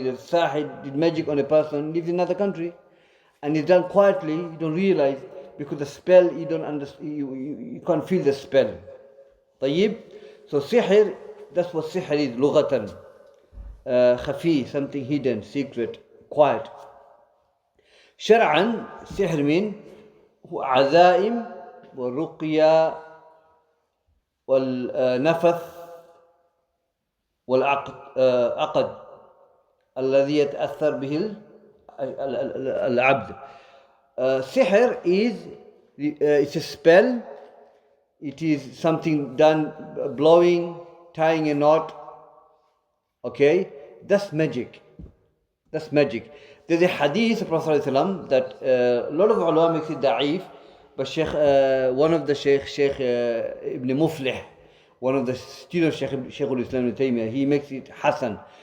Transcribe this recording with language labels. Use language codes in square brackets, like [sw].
[en] The sahir did magic on a person, lives in another country, and it's done quietly. You don't realize because the spell you don't understand. You can't feel the spell. [ar] طيب. [en] So sihr, that's what sihr is. [ar] لغة خفي, [en] something hidden, secret, quiet. [ar] شرعا [en] sihr mean [ar] عزائم والرقية والنفث والعقد الذي يتأثر به العبد. [en] Sihr is it's a spell. It is something done, blowing, tying a knot. Okay, that's magic. That's magic. There's a hadith of Prophet ﷺ that a lot of ulama makes it da'if, but one of the Shaykh Ibn Muflih, one of the students of Shaykhul-Islam he makes it Hasan.